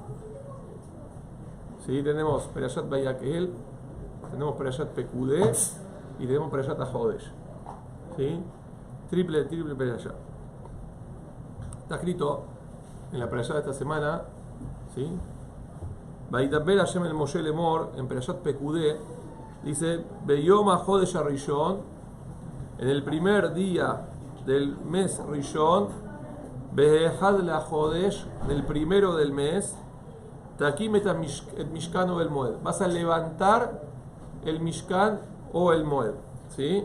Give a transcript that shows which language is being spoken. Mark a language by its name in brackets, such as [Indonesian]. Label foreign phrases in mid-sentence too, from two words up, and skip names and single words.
[Spanish] ¿Sí? Tenemos Perashat Vayakhel, tenemos Perashat Pekudé y tenemos Perashat HaJodesh. ¿Sí? Triple Perashá. Está escrito en la Perashá de esta semana, ¿sí? [Hebrew] וידבר השם אל משה לאמר, [Spanish] en Perashat Pekudé, dice: [Hebrew] ביום החודש הראשון, [Spanish] en el primer día del mes Rishon, [Hebrew] באחד לחודש, [Spanish] del primero del mes, [Hebrew] תקים את משכן אוהל מועד. [Spanish] Vas a levantar el [Hebrew] משכן אוהל מועד. [Spanish] ¿Sí?